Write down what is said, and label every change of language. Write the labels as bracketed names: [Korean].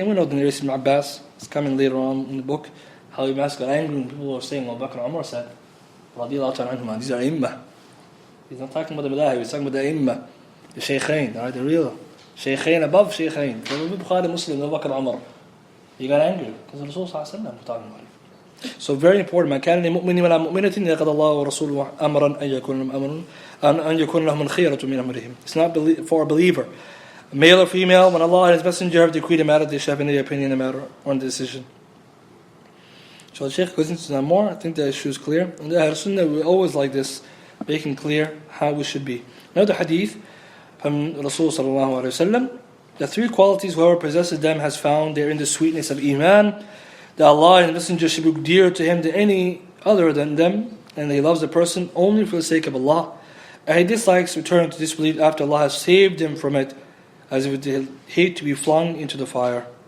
[English] And we know the narration of Ibn Abbas. It's coming later on in the book. How Ibn Abbas got angry when people were saying Abu Bakr and Umar said, Radiallahu ta'ala anhuma, these are Imma. He's not talking about the Malahi, he's talking about the Imma, the Shaykhain, right? The real Shaykhain above Shaykhain. The Bukhari Muslim, Abu Bakr and Umar. He got angry because the Rasul Sallallahu Alaihi Wasallam was talking about it. So very important. [Arabic] ما كان لمؤمن ولا مؤمنة يقضى الله ورسوله أمرا أن يكون لهم الخيرة من أمرهم. [English] It's not for a believer, male or female, when Allah and His Messenger have decreed a matter, they should have any opinion in a matter or in the decision. So the Shaykh goes into that more. I think the issue is clear. And the Ahl Sunnah, we always like this, making clear how we should be. Another hadith from Rasul sallallahu alaihi wasallam, the three qualities whoever possesses them has found they're in the sweetness of Iman, that Allah and the Messenger should be dearer to him than any other than them, and he loves the person only for the sake of Allah, and he dislikes returning to disbelief after Allah has saved him from it, as if they hate to be flung into the fire.